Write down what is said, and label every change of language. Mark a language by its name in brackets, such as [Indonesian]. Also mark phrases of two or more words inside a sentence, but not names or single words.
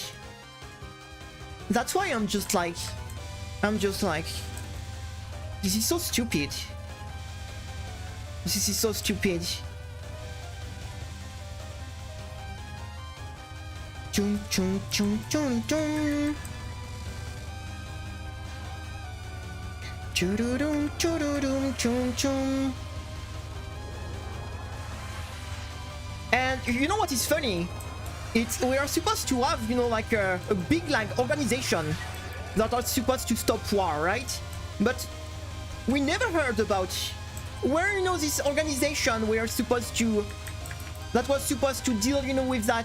[English] That's why I'm just like, this is so stupid. This is so stupid. Chum chum chum chum chum. Choo-doo-dum, choo-doo-dum, chum chum. And you know what is funny? We are supposed to have, you know, like a big like organization that are supposed to stop war, right? But we never heard about where, you know, this organization we are supposed to, that was supposed to deal, you know, with that.